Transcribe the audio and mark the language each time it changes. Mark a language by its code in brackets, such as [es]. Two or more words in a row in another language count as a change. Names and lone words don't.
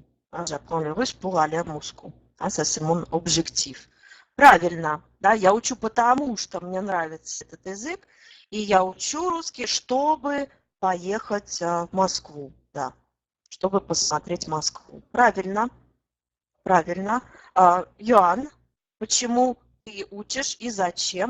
[fr] J'apprends le russe pour aller à Moscou. Ça, c'est mon objectif. [ru] Правильно, да, я учу потому, что мне нравится этот язык, и я учу русский, чтобы поехать в Москву, да, чтобы посмотреть Москву. Правильно, правильно. Йоан, почему ты учишь и зачем?